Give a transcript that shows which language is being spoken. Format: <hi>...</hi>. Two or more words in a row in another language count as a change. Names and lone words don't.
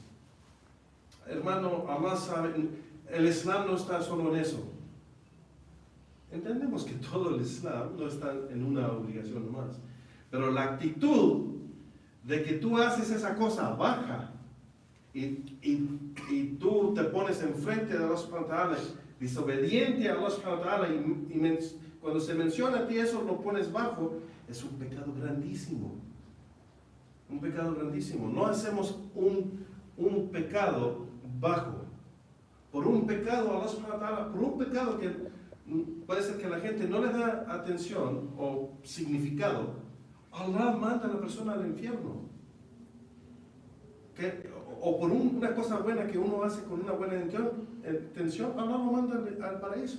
<es>Hermano, Allah sabe, el Islam no está solo en eso. Entendemos que todo el Islam no está en una obligación nomás. Pero la actitud de que tú haces esa cosa baja y tú te pones enfrente de Allah</es> <ar>سبحانه وتعالى,</ar> <es>desobediente a Allah</es> <ar>سبحانه وتعالى,</ar> <es>cuando se menciona a ti eso lo pones bajo, es un pecado grandísimo. Un pecado grandísimo. No hacemos un pecado bajo. Por un pecado,</es> <ar>الله سبحانه وتعالى,</ar> <es>por un pecado que puede ser que la gente no le da atención o significado, Allah manda a la persona al infierno. O por una cosa buena que uno hace con una buena intención, Allah lo manda al paraíso.</es>